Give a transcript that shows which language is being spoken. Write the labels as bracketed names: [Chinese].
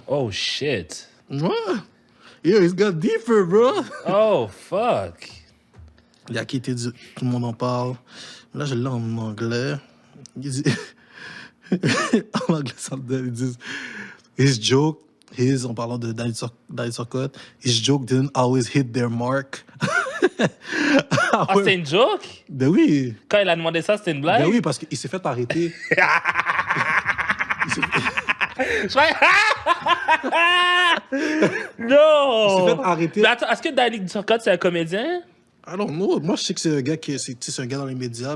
[English] Oh, shit. Ouais. Yo, it's got deeper, bro. Oh, fuck. [French] Il a quitté, tout le monde en parle. Là, je l'ai en anglais. Il dit... en anglais, ça me donne, ils disent... en parlant de [English] Danny Turcotte, his joke didn't always hit their mark. [French] Ah, c'était une joke? Ben oui. Quand il a demandé ça, c'était une blague? Ben oui, parce qu'il s'est fait arrêter. Non! Il s'est fait arrêter. Mais attends, est-ce que Danny Turcotte, c'est un comédien? [English] I don't know. [French] Moi, je sais que c'est un gars c'est un gars dans les médias.